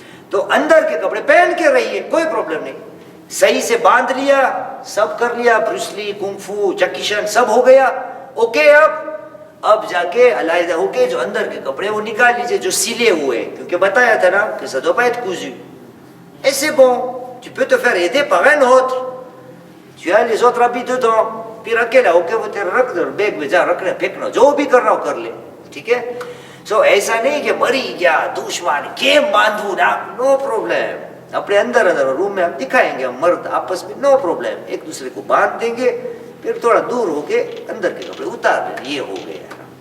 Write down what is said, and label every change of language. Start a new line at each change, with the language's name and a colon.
Urdu: تو اندر کے کپڑے پہن کے رہیے, کوئی پرابلم نہیں. صحیح سے باندھ لیا, سب کر لیا, بروسلی, کنفو, جیکی چان سب ہو گیا, اوکے. اب جا کے علیحدہ ہو کے جو اندر کے کپڑے وہ نکال لیجئے جو سلے ہوئے, کیونکہ بتایا تھا نا کہ
French: ça doit pas être cousu. Et c'est bon, tu peux te faire aider par un autre. Tu as les autres habits dedans.
Urdu: پھر اکیلا ہو کے وہ تیرا رکھ دو, بیگ میں جا رکھنا, پھینکنا, جو بھی کرنا ہو کر لے. ٹھیک ہے. سو ایسا نہیں کہ مری گیا دشمن کیم باندھوں نا, نو پرابلم. اپنے اندر روم میں ہم دکھائیں گے, ہم مرد آپس میں نو پرابلم, ایک دوسرے کو باندھ دیں گے, پھر تھوڑا دور ہو کے اندر کے کپڑے اتار دیں. یہ ہو گیا.